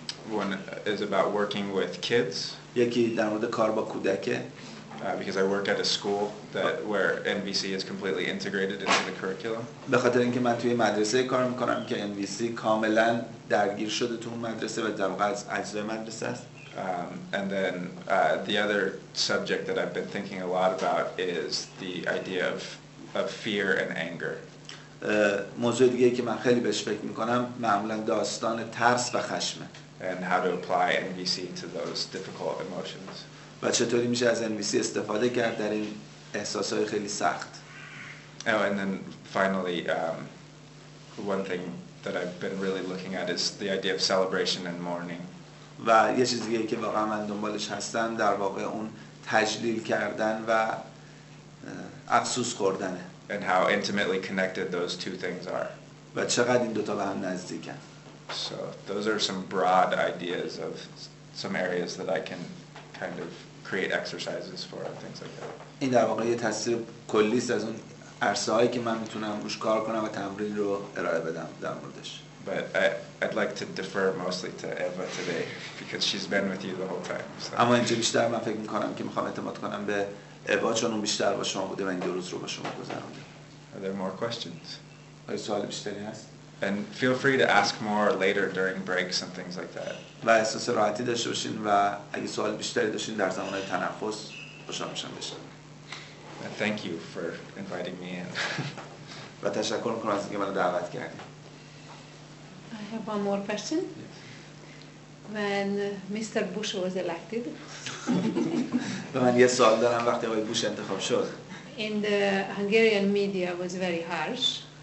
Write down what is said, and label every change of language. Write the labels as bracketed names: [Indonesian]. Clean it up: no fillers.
[English] One is about working with kids. [Persian] یکی در مورد کار با کودکه. [English] Because I work at a school where NVC is completely integrated into the curriculum. [Persian] به خاطر اینکه من توی مدرسه کار میکنم که NVC کاملا درگیر شده تو اون مدرسه و در واقع از اجزای مدرسه است. [English] And then the other subject that I've been thinking a lot about is the idea of fear and anger. [Persian] موضوع دیگه که من خیلی بهش فکر میکنم معمولا داستان ترس و خشمه. [English] And how to apply NVC to those difficult emotions. [Persian] و چطوری میشه از NVC استفاده کرد در این احساسات خیلی سخت. [English] Oh, and then finally, one thing that I've been really looking at is the idea of celebration and mourning. [Persian] و یه چیز دیگه که واقعا من دنبالش هستم در واقع اون تجلیل کردن و افسوس خوردنه. [English] And how intimately connected those two things are. [Persian] و چقدر این دوتا به هم نزدیکن. [English] So those are some broad ideas of some areas that I can kind of create exercises for and things like that. [Persian] این در واقع یه تصویر کلی است از اون عرصه‌هایی که من میتونم روش کار کنم و تمرین رو ارائه بدم در موردش. [English] But I'd like to defer mostly to Eva today because she's been with you the whole time. So. [Persian] اما اینجا بیشتر من فکر میکنم که میخوام اعتماد کنم به اوا چون اون بیشتر با شما بوده و این 2 روز رو با شما گذرونده. [English] Are there more questions? [Persian] آیا سوال بیشتری هست؟ [English] And feel free to ask more later during breaks and things like that. [Persian] و احساس راحتی داشته باشین و اگه سوال بیشتری داشتین در زمانهای تنفس خوشحال میشم بشم. [English] And thank you for inviting me in. [Persian] و تشکر میکنم از اینکه منو دعوت کردید. [English] I have one more question. When Mr. Bush was elected, [Persian] و من یه سوال دارم. وقتی آقای بوش انتخاب شد [English] in the Hungarian media was very harsh.